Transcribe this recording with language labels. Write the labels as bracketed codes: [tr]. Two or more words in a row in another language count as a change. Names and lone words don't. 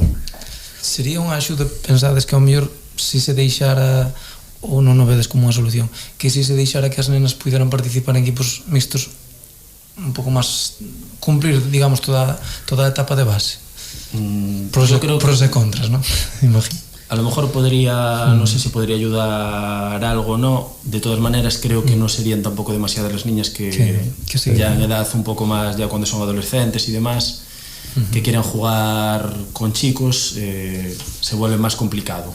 [gl] Sería unha axuda, pensades que ao mellor se deixara, ou non o vedes como unha solución, que se deixara que as nenas puderan participar en equipos mixtos un pouco máis, cumplir, digamos, toda a etapa de base? Pros e contras, non? Imagino. [es] A lo mejor podría, no sé si podría ayudar algo o no. De todas maneras creo que no serían tampoco demasiadas las niñas que ya en edad un poco más, ya cuando son adolescentes y demás, que quieran jugar con chicos, se vuelve más complicado.